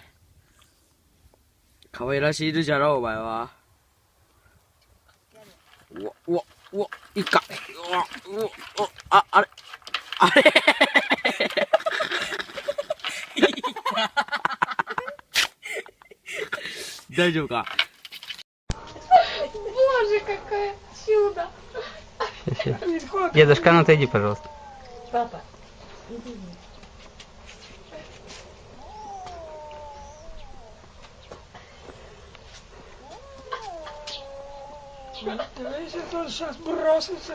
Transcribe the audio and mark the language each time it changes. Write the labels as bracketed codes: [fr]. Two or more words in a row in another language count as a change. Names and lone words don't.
[ja] 可愛らしいいるじゃろ、お前は。うわ、いいか。あれ。大丈夫か。 [ru] Боже, какое чудо! Дедушка, ну отойди, пожалуйста. Папа, иди. Он сейчас бросится.